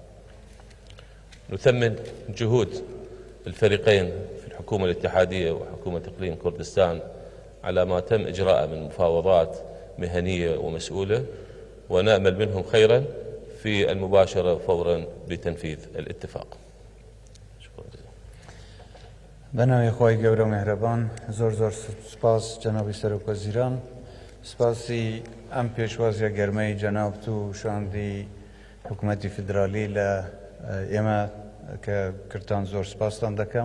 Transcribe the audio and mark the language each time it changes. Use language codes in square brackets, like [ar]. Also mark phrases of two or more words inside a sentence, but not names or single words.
[ar] نثمن جهود الفريقين في الحكومة الاتحادية وحكومة إقليم كردستان على ما تم إجراءه من مفاوضات مهنية ومسؤولة، ونأمل منهم خيرا في المباشرة فورا بتنفيذ الاتفاق. شكرا جزيلا. [ckb] بناوی خواهی گەورە مهربان زۆر سپاس جنابی سەرۆک وەزیران. سپاسی ئەم پێشوازیە گەرمەی جەناب تو شاندی حکوومەتی فدرالی لە ئێمە کە کردان زۆر سپاسان دەکەم.